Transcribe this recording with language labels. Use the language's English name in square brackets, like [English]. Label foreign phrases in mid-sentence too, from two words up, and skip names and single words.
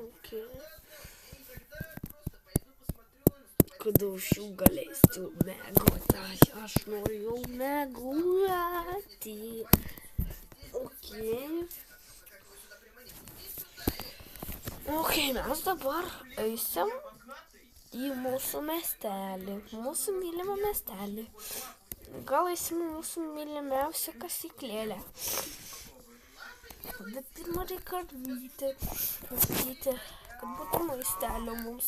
[Russian] Окей. Просто пойду посмотрю на наступательный. Кудушю галестю меготась, аж мою мегуати. Окей. [Lithuanian] Okej, mes dabar eisim į mūsų miestelį, mūsų mylimą miestelį. Gal eisim į mūsų mylimiausią kasyklėlę. Bet pirmą reikia ardyti, mąstyti, kad būtų maistelio mums.